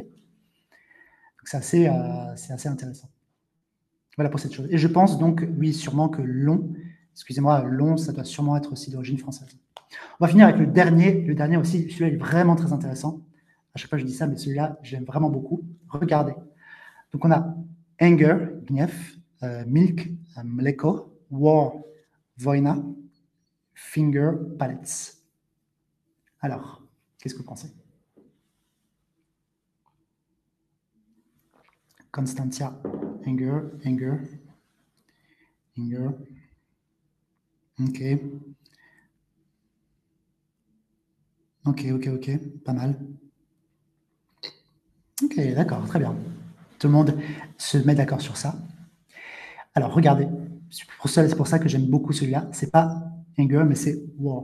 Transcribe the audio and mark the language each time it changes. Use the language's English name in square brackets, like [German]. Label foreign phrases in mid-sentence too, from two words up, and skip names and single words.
[French] Donc c'est assez intéressant. Voilà pour cette chose. Et je pense donc, oui, sûrement que long, excusez-moi, long, ça doit sûrement être aussi d'origine française. On va finir avec le dernier aussi, celui-là est vraiment très intéressant. À chaque fois je dis ça, mais celui-là, j'aime vraiment beaucoup. Regardez. Donc on a anger, [Polish] gniew, milk, mleko, war, wojna, [English] finger, pallets. [French] Alors, qu'est-ce que vous pensez? [English] Constantia, anger, anger, anger. [French] Ok. Ok, ok, ok. Pas mal. Ok, d'accord, très bien. Tout le monde se met d'accord sur ça. Alors, regardez. C'est pour ça que j'aime beaucoup celui-là. C'est pas anger, mais c'est war.